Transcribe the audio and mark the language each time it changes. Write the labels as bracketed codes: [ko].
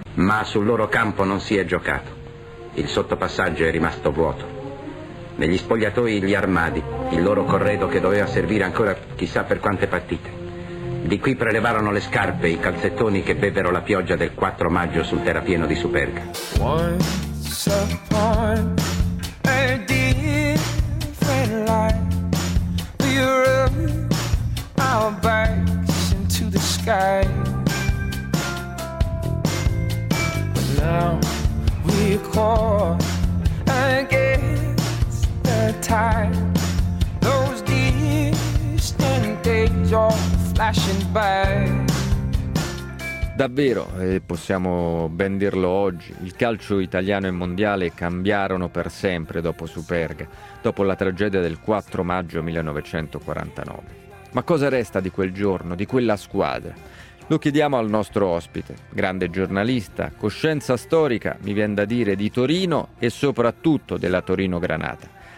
[it] Ma sul loro campo non si è giocato. Il sottopassaggio è rimasto vuoto. Negli spogliatoi gli armadi, il loro corredo che doveva servire ancora chissà per quante partite. Di qui prelevarono le scarpe, i calzettoni che bevvero la pioggia del 4 maggio sul terrapieno di Superga. [en] Once upon a different life, we rub our backs into the sky. Now we call against the tide. Those distant days are flashing by. [it] Davvero, e possiamo ben dirlo oggi, il calcio italiano e mondiale cambiarono per sempre dopo Superga, dopo la tragedia del 4 maggio 1949. Ma cosa resta di quel giorno, di quella squadra? Lo chiediamo al nostro ospite, grande giornalista, coscienza storica, mi vien da dire, di Torino e soprattutto della Torino Granata.